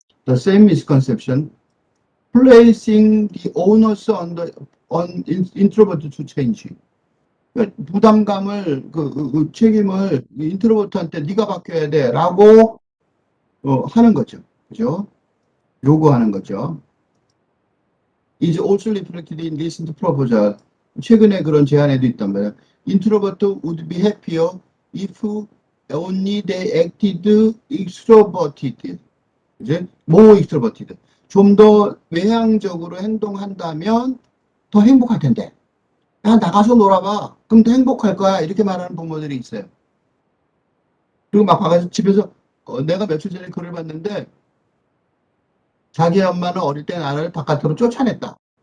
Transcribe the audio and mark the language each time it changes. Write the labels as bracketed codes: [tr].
[en] The same misconception placing the onus on introvert to change. [ko] 그러니까 부담감을 그 책임을 인트로버트한테 네가 바뀌어야 돼라고 하는 거죠. 그죠? 요구하는 거죠. [en] Is also reflected in recent proposal. [ko] 최근에 그런 제안에도 있단 말이야. [en] Introvert would be happier if only they acted extroverted. 이제 more extroverted. [ko] 좀 더 외향적으로 행동한다면 더 행복할 텐데. 야, 나가서 놀아봐. 그럼 더 행복할 거야. 이렇게 말하는 부모들이 있어요. 그리고 막 가서 집에서, 내가 며칠 전에 글을 봤는데, 자기 엄마는 어릴 때 나를 바깥으로 쫓아냈다.